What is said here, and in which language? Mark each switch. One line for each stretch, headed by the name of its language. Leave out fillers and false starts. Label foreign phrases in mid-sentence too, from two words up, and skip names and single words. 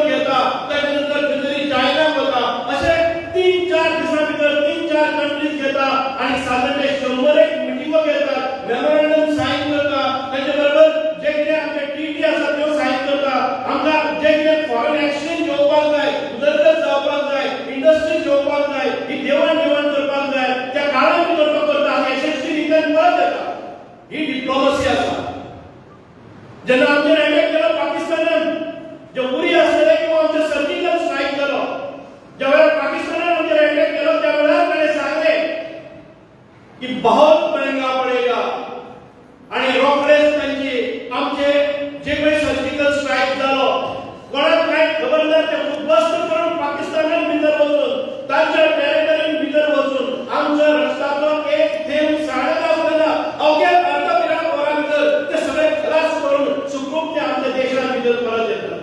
Konkani: घेता, त्यानंतर खंयतरी चायनाक वता, अशे 3-4 दिसां भितर 3-4 कंट्रीज घेता आणि साधारण 100 मिटिंगो घेतात,
English: memorandum sign
Konkani: करता, त्याच्या बरोबर जे कितें आमचे टीटी आसा त्यो साइन करता, आमकां जे कितें
English: foreign exchange
Konkani: घेवपाक जाय, उदरगत जावपाक जाय, इंडस्ट्री घेवपाक जाय, ही देवाण घेवाण करपाक जाय, त्या काळान भितर तो करता आनी यशस्वी रितीन परत येता. ही डिप्लोमसी आसा. जेन्ना आमचेर अटॅक केलो पाकिस्तानान, जे उरी आसलेले किंवा आमचे
English: surgical strike
Konkani: जालो, ज्या वेळार पाकिस्तानान आमचेर अटॅक केलो त्या वेळार ताणें सांगलें की
Hindi: बहुत महंगा पडेगा
Konkani: आणि रोखडेच त्यांची आमचे जे काही
English: surgical strike
Konkani: जालो कोणाक काय खबर ना ते उद्ध्वस्त करून पाकिस्तानान भितर वचून तांच्या टेरिटरीन भितर वचून आमच्या रक्ताचो एक थेंब साडटा उरना अवघ्या अर्धवरा वरां भितर ते सगळे खलास करून सुखरूप ते आमच्या देशान भितर परत येतात.